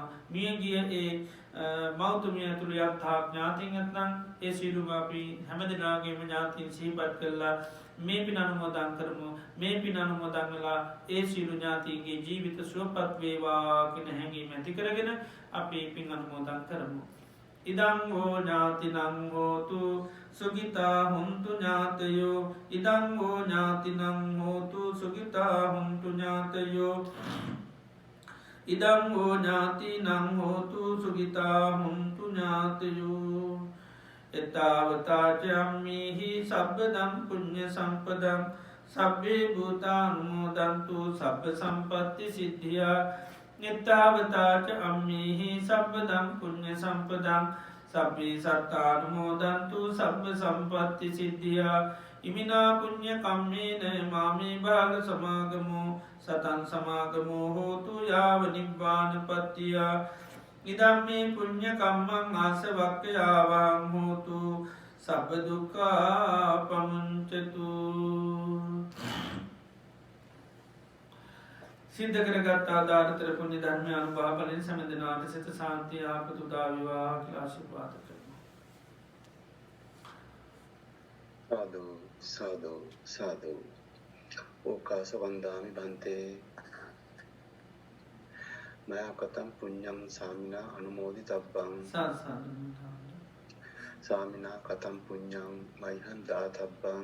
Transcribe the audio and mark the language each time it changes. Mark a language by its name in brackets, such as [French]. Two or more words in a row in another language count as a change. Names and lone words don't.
[Sinhala] මියගිය ඒ මෞතුමිය තුල යථා ඥාතින් නැත්නම් ඒ සියලුම අපි හැම දෙනාගේම ඥාතින් සිහිපත් කළා මේ පින අනුමෝදන් කරමු. මේ පින අනුමෝදන් වෙලා ඒ සියලු ඥාතීන්ගේ ජීවිත සුවපත් වේවා කියන හැඟීම ඇති කරගෙන අපි පින් අනුමෝදන් කරමු. [Pali] ඉදං හෝ ඥාතිනං හෝතු සුඛිතා හුන්තු ඥාතයෝ ඉදං හෝ ඥාතිනං හෝතු සුඛිතා හුන්තු ඥාතයෝ ඉදං හෝ ඥාතිනං හෝතු සුඛිතා හුන්තු ඥාතයෝ එතාවතාචම්මිහි සබ්බදම් පුඤ්ඤ සම්පදං සබ්බේ භූතානුමෝදන්තු සබ්බ සම්පත්ති සිද්ධියා එතාවතාච අම්මිහි සබ්බදම් පුඤ්ඤ සම්පදං සබ්බේ සත්තානුමෝදන්තු සබ්බ සම්පත්ති සිද්ධියා ඉමිනා පුඤ්ඤ කම්මේන මාමේ භාග සමාගමෝ සතං සමාගමෝ හෝතු යාව නිබ්බානපත්තිය ඉදම්මේ පුඤ්ඤ කම්මං ආසවක්ඛයාවං හෝතු සබ්බ දුක්ඛා පමුඤ්චතු. [Sinhala] සිද්ධ කරගත් ආදාරතර පුණ්‍ය ධර්ම අනුභව බලෙන් සම්දෙනාට සිත සාන්තිය ආපතු උදා වේවා කියලා ආශිර්වාද කරනවා. සාදු සාදු සාදු. [Pali] ඕකාස වන්දාමි බන්තේ මයා කතම් පුඤ්ඤං සාමිනා අනුමෝදිතබ්බං සාමිනා කතම් පුඤ්ඤං මයිහං දාතබ්බං